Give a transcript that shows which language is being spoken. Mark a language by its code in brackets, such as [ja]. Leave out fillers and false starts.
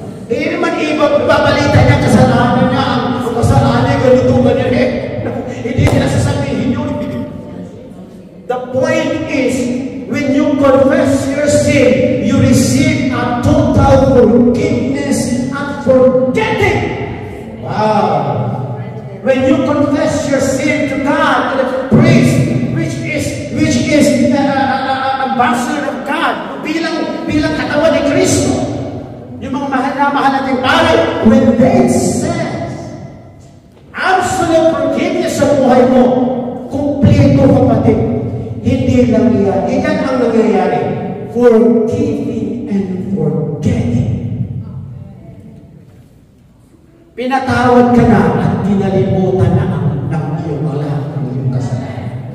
[tl] Hindi naman ibabalita niya kasalanan niya. Ang kasalanan niya ganito ganyan eh. Hindi nila sasabihin yun. [en] The point is, when you confess your sin, you receive a total forgiveness and forgetting. Wow. When you confess your sin to God, to the priest, which is ambassador of God, [tl] bilang katawan ni Kristo, yung mga mahal nating pare, [en] when they says absolute forgiveness [tl] sa buhay mo, kumpleto kapatid. Hindi lang yan. Iyan ang nangyayari. [en] Forgiving and forgetting. [tl] Pinatawad ka na at kinalimutan na ng iyong lahat ng iyong kasalanan.